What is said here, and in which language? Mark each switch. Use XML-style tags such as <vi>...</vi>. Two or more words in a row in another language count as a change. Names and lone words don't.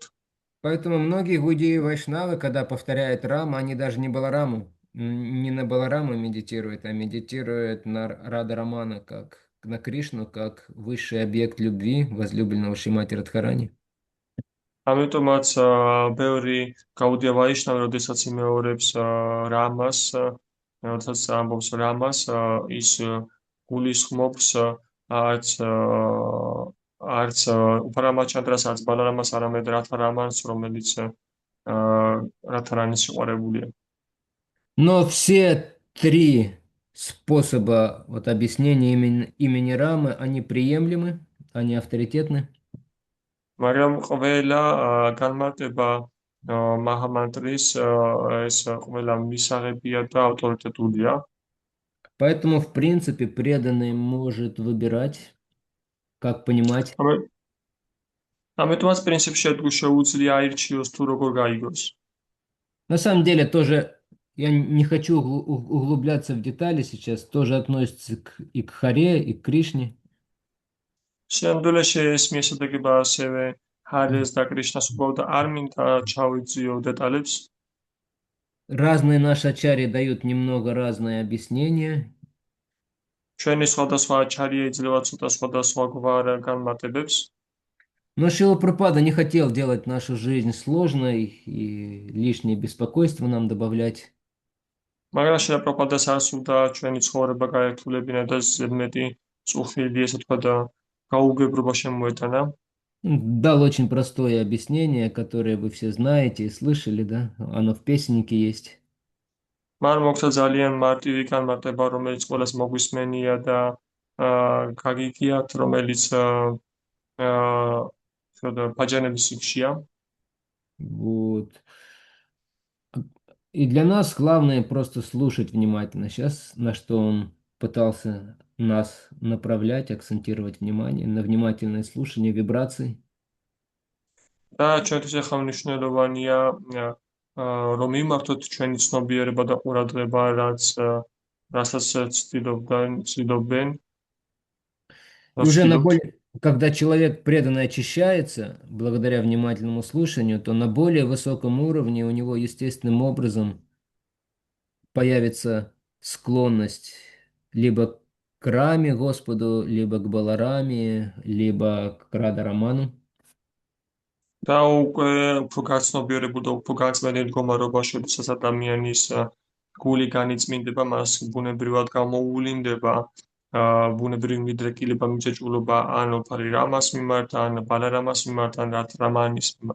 <ru>Поэтому многие гудеи и вайшнавы, когда повторяют Раму, они даже не Балараму, не на Балараму медитируют, а медитируют на Рада Рамана, как на Кришну, как высший объект любви возлюбленного Шримати Радхарани.</ru> <ka>ამიტომაც ბევრი გაუდია ვაიშნავი, როდესაც იმეორებს რამას, როდესაც ამბობს რამას, ის გულისხმობს არც უფა რამაჩანდრას, არც ბალარამას, არამედ რათა რამანს, რომელიც რათარანის სიყვარებულია.</ka> <ru>Но все три способа вот, объяснения имени Рамы, они приемлемы, они авторитетны.</ru> <ka>მაგრამ ყველა განმარტება მაჰამანტრის ეს ყველა მისაღებია და ავტორიტეტულია.</ka> <ru>Поэтому, в принципе, преданный может выбирать, как понимать.</ru> <ka>ამიტომაც პრინციპში თუ შეუძლია აირჩიოს თუ როგორ გაიგოს.</ka> <ru>На самом деле, тоже я не хочу углубляться в детали сейчас, тоже относится и к Харе, и к Кришне.</ru> <ka>შემდგომში ეს მიესადაგება ასევე ჰარეს და კრიშნას უბრალოდ არ მინდა ჩავიძიო დეტალებს.</ka> <ru>Разные наши ачарьи дают немного разное объяснение.</ru> <ka>ჩვენი სხვადასხვა აჩარია იძლევა ცოტა სხვადასხვაგვარ განმარტებებს.</ka> <ru>Но Шрила Прабхупада не хотел делать нашу жизнь сложной и лишнее беспокойство нам добавлять.</ru> <ka>მაგრამ შეაპროპადას არ სურდა ჩვენი ცხოვრება გაერთულებინა და ზედმეტი წუხილი, ესე თქვა და გაუგებრობა შემოეტანა.</ka> <ru>Дал очень простое объяснение, которое вы все знаете и слышали, да? Оно в песеннике есть.</ru> <ka>მან მოგცა ძალიან მარტივი განმარტება, რომელიც ყველას მოგვისმენია და გაგიგიათ, რომელიც ბაჯანების სიგშია.</ka> <ru>Вот. И для нас главное просто слушать внимательно. Сейчас на что он пытался нас направлять, акцентировать внимание на внимательное слушание вибраций.</ru> <ka>და ჩვენთვის ახლა მნიშვნელოვანია რომ მიმართოთ ჩვენი ცნობიერება და ყურადღება, რასაც ცდილობენ.</ka> <ru>И уже когда человек преданно очищается, благодаря внимательному слушанию, то на более высоком уровне у него естественным образом появится склонность либо к Раме Господу, либо к Балараме, либо к Радараману.</ru> <ka>და უფრო გაცნობიერებულ და უფრო გაწმენდილ მდგომარეობაში, როდესაც ადამიანის გული განიწმინდება, მას ბუნებრივად გამოუვლინდება ბუნებრივი მიდრეკილება, მიჯაჭვულობა ან ოფარი რამას მიმართ, ან ბალარამას მიმართ, ან рамаნის მიმართ.</ka>